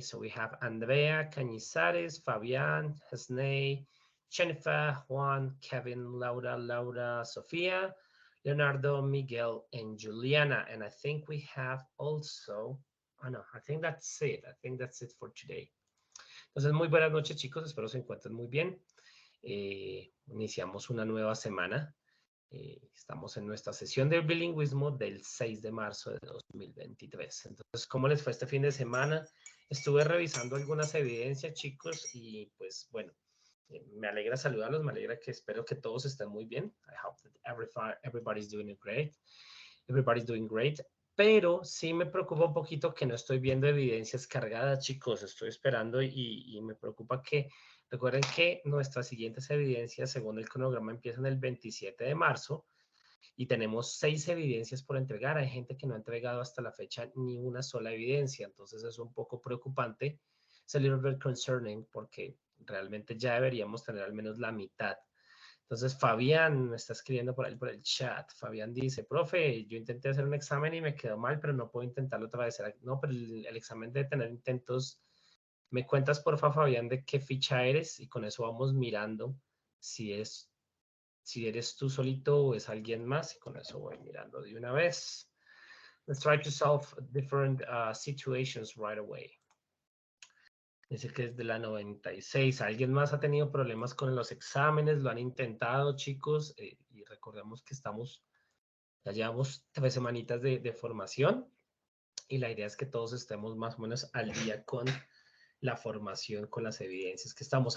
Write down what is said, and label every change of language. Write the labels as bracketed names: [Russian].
[English] So we have Andrea, Cañizares, Fabian, Hasney, Jennifer, Juan, Kevin, Laura, Sofia, Leonardo, Miguel, and Juliana. And I think we have also, oh no, I think that's it. I think that's it for today. [Spanish] Entonces, muy buenas noches, chicos. Espero se encuentren muy bien. Iniciamos una nueva semana. Estamos en nuestra sesión de bilingüismo del 6 de marzo de 2023. Entonces, ¿cómo les fue este fin de semana? Estuve revisando algunas evidencias, chicos, y pues bueno, me alegra saludarlos, me alegra que espero que todos estén muy bien. [English] I hope that everybody's doing great. Everybody's doing great. [Spanish] Pero sí me preocupa un poquito que no estoy viendo evidencias cargadas, chicos. Estoy esperando y me preocupa que, recuerden que nuestras siguientes evidencias, según el cronograma, empiezan el 27 de marzo y tenemos 6 evidencias por entregar. Hay gente que no ha entregado hasta la fecha ni una sola evidencia, entonces es un poco preocupante. Es [English] a little bit concerning [Spanish] porque realmente ya deberíamos tener al menos la mitad. Entonces Fabián me está escribiendo por ahí por el chat. Fabián dice, profe, yo intenté hacer un examen y me quedó mal, pero no puedo intentarlo otra vez. No, pero el examen debe tener intentos. ¿Me cuentas, porfa, Fabián, de qué ficha eres? Y con eso vamos mirando si eres tú solito o es alguien más. Y con eso voy mirando de una vez. [English] Let's try to solve different situations right away. [Spanish] Dice que es de la 96. ¿Alguien más ha tenido problemas con los exámenes? ¿Lo han intentado, chicos? Y recordemos que ya llevamos 3 semanitas de formación y la idea es que todos estemos más o menos al día con la formación, con las evidencias que estamos.